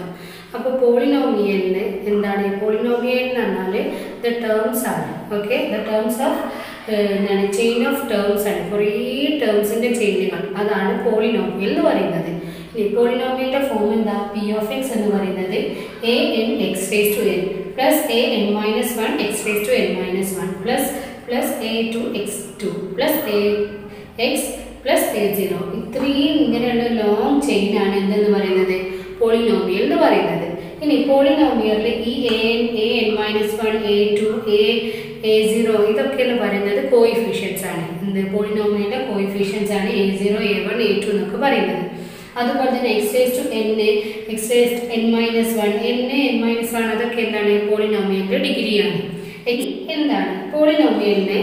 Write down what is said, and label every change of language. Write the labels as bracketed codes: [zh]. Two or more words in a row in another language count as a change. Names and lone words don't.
[ml] അപ്പോൾ പോളിനോമിയലിന് എന്താണ്? പോളിനോമിയൽ എന്ന് പറഞ്ഞാൽ [en] the terms [ml] ആണ്. [en] okay, the terms of എന്താണ്? chain of terms ആണ്. [ml] കുറേ ടേംസിൻ്റെ ചെയിനുകൾ, അതാണ് പോളിനോമിയൽ എന്ന് പറയുന്നത്. ഇനി പോളിനോമിയലിൻ്റെ ഫോം എന്താ? p(x) എന്ന് പറയുന്നത് [en] a(n)(x)n plus a(n−1) x(n−1) plus a(2)(x)2 plus ax plus a0. [ml] ഇത്രയും ഇങ്ങനെയുള്ള ലോങ് ചെയിനാണ് എന്തെന്ന് പറയുന്നത്? പോളിനോമിയൽ എന്ന് പറയുന്നത്. ഇനി പോളിനോമിയലിൽ ഈ a(n−1) a2 a0 ഇതൊക്കെ എന്ന് പറയുന്നത് കോയിഫിഷ്യൻസ് ആണ്. എന്ത്? പോളിനോമിയലിൻ്റെ കോയിഫിഷ്യൻസ് ആണ് a0 a1 a2 എന്നൊക്കെ പറയുന്നത്. അതുപോലെ തന്നെ x(n) x(n−1) n(n−1) അതൊക്കെ എന്താണ്? പോളിനോമിയലിൻ്റെ ഡിഗ്രിയാണ്. എന്താണ് പോളിനോമിയലിനെ?